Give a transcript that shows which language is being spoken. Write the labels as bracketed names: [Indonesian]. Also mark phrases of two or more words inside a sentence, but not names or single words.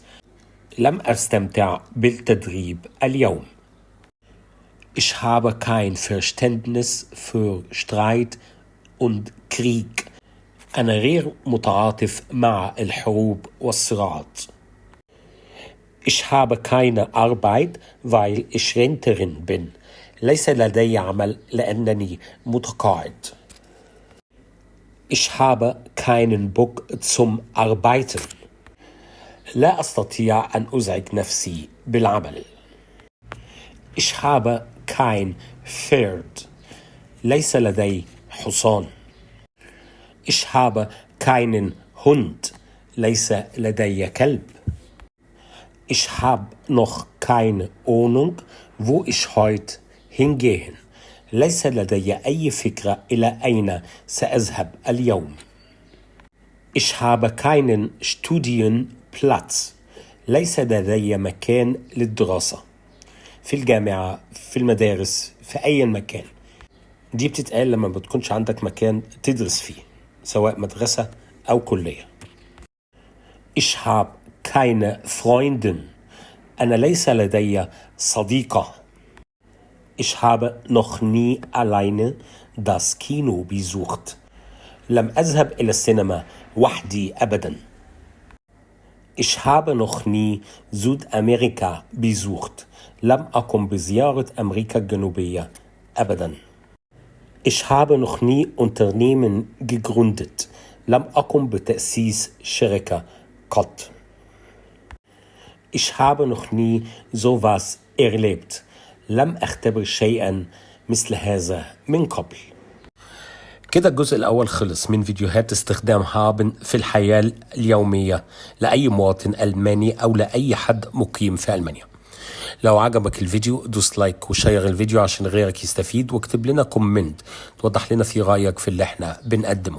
[Arabic] لم أستمتع بالتدريب اليوم. [German] Ich habe kein Verständnis für Streit und Krieg. [Arabic] أنا غير متعاطف مع الحروب والصراعات. [German] Ich habe keine Arbeit, weil ich Rentnerin bin. [Arabic] ليس لدي عمل لأنني متقاعد. [German] Ich habe keinen Bock zum Arbeiten. [Arabic] لا أستطيع أن أزعج نفسي بالعمل. [German] Ich habe kein Pferd. [Arabic] ليس لدي حصان. [German] Ich habe keinen Hund. [Arabic] ليس لدي كلب. [German] Ich habe noch keine Ahnung, wo ich heute hingehen. [Arabic] ليس لدي أي فكرة إلى أين سأذهب اليوم. [German] Ich habe keinen Studienplatz. [Arabic] ليس لدي مكان للدراسة. في الجامعة، في المدارس، في أي مكان. دي بتتقال لما بتكونش عندك مكان تدرس فيه، سواء مدرسة أو كلية. [German] Ich habe keine Freundin. [Arabic] أنا ليس لدي صديقة. [German] Ich habe noch nie alleine das Kino besucht. [Arabic] لم أذهب إلى السينما وحدي أبدا. [German] Ich habe noch nie Südamerika besucht. [Arabic] لم أقم بزيارة أمريكا الجنوبية أبدا. [German] Ich habe noch nie Unternehmen gegründet. [Arabic] لم أقم بتأسيس شركة قط. [German] Ich habe noch nie sowas erlebt. [Arabic] لم أختبر شيئا مثل هذا من قبل. كده الجزء الأول خلص من فيديوهات استخدام هابن في الحياة اليومية لأي مواطن ألماني أو لأي حد مقيم في ألمانيا. لو عجبك الفيديو دوس لايك وشير الفيديو عشان غيرك يستفيد، واكتب لنا كومنت توضح لنا في رأيك في اللي احنا بنقدمه.